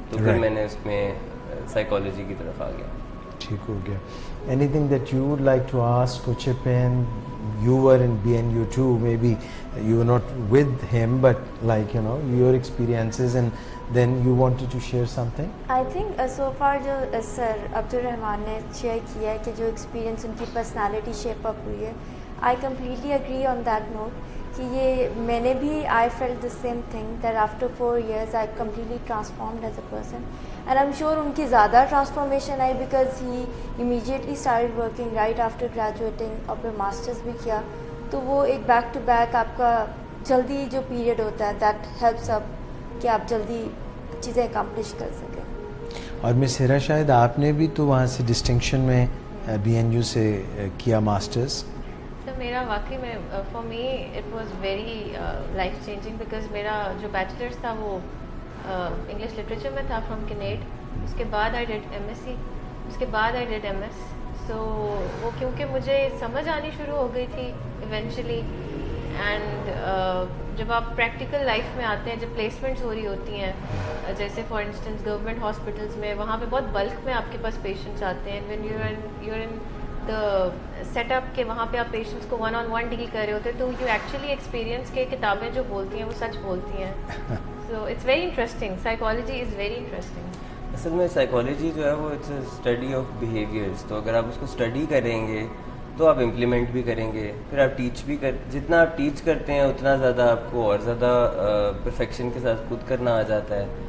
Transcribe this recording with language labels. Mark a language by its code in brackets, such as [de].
[ur] تو پھر میں نے اس میں سائیکالوجی کی طرف آ گیا. ٹھیک ہو گیا. [en] Anything that you would like to ask or chip in? You were in BNU too, maybe you were not with him, but like, you know, your experiences, and then you wanted to share something? I think so far [ur] جو سر عبدالرحمان نے share کیا ہے کہ جو experience ان کی personality shape up ہوئی ہے, [en] I completely agree on that note. [ur] کہ یہ میں نے بھی [en] I felt the same thing that after 4 years I completely transformed as a person, and I'm sure [ur] ان کی زیادہ transformation I [en] because he immediately started working right after graduating, [ur] اور پھر masters بھی کیا. تو وہ ایک بیک ٹو بیک آپ کا جلدی جو پیریڈ ہوتا ہے [en] that helps up [ur] کہ آپ جلدی چیزیں اکمپلش کر سکیں. اور مس ہیرا شاید آپ نے بھی تو وہاں سے ڈسٹنکشن میں بی این یو سے کیا ماسٹرز. تو میرا واقعی میں [en] for me it was very life changing because [ur] میرا جو بیچلرس تھا وہ انگلش لٹریچر میں تھا فرام کنیڈ. اس کے بعد [en] I did M S C, [ur] اس کے بعد [en] I did M S. [ur] سو وہ کیونکہ مجھے سمجھ آنی شروع ہو گئی تھی ایونچولی, اینڈ جب آپ پریکٹیکل لائف میں آتے ہیں, جب پلیسمنٹس ہو رہی ہوتی ہیں, جیسے [en] for instance [ur] گورنمنٹ ہاسپٹلس میں, وہاں پہ بہت بلک میں آپ کے پاس پیشنٹس آتے ہیں. [en] when you in the set up [ur] کہ وہاں پہ آپ پیشنٹس کو 1-on-1 ڈیل کر رہے ہوتے ہیں, تو [en] you actually experience [ur] کے کتابیں جو بولتی ہیں وہ سچ بولتی ہیں. [en] So it's very interesting, psychology is very interesting. [ur] اصل میں سائیکالوجی جو ہے وہ [en] It's a study of behaviours. [ur] تو اگر آپ اس کو اسٹڈی کریں گے تو آپ امپلیمنٹ بھی کریں گے, پھر آپ ٹیچ بھی جتنا آپ ٹیچ کرتے ہیں اتنا زیادہ آپ کو اور زیادہ پرفیکشن کے ساتھ خود کرنا آ جاتا ہے.